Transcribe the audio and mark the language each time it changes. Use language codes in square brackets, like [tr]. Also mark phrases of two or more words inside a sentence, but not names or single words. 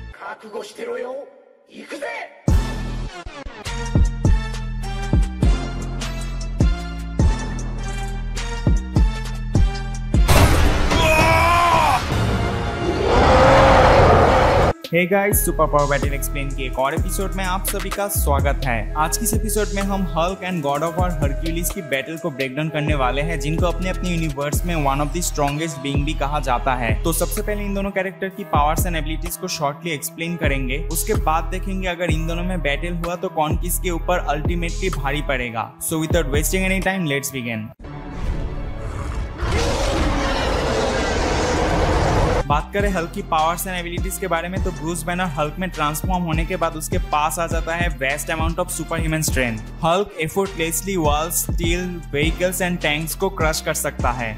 [ja] 覚悟してろよ。行くぜ。 [en] hey guys, super power battle explain [hi] के एक और एपिसोड में आप सभी का स्वागत है। आज की इस एपिसोड में हम हल्क एंड गॉड ऑफ वॉर हरक्यूलिस की बैटल को [en] break down [hi] करने वाले हैं, जिनको अपने अपने यूनिवर्स में [en] one of the strongest being [hi] भी कहा जाता है। तो सबसे पहले इन दोनों कैरेक्टर की [en] powers and abilities [hi] को [en] shortly explain [hi] करेंगे। उसके बाद देखेंगे अगर इन दोनों में बैटल हुआ तो कौन किसके ऊपर अल्टीमेटली भारी पड़ेगा। [en] so without wasting any time, let's begin. [hi] बात करें हल्क की [en] powers and abilities [hi] के बारे में तो ब्रूस बैनर हल्क में ट्रांसफॉर्म होने के बाद उसके पास आ जाता है [en] vast amount of super human strength. [hi] हल्क एफर्टलेसली [en] walls, steel, vehicles and tanks [hi] को क्रश कर सकता है।